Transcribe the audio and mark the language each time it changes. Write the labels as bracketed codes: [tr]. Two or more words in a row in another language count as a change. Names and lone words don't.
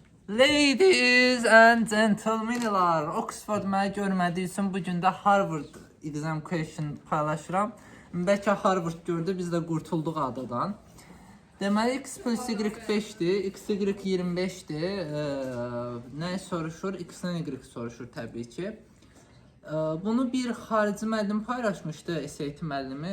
[en] Ladies and gentlemenlar, [az] Oxford məni görmədiyi üçün bugün də Harvard [en] exam question [az] paylaşıram. Bəlkə Harvard gördü, biz də qurtulduq adadan. Deməli, x plus y 5-dir, x y 25-dir. Nə soruşur? X-dən y soruşur təbii ki. Bunu bir xarici müəllim paylaşmışdı, SAT müəllimi.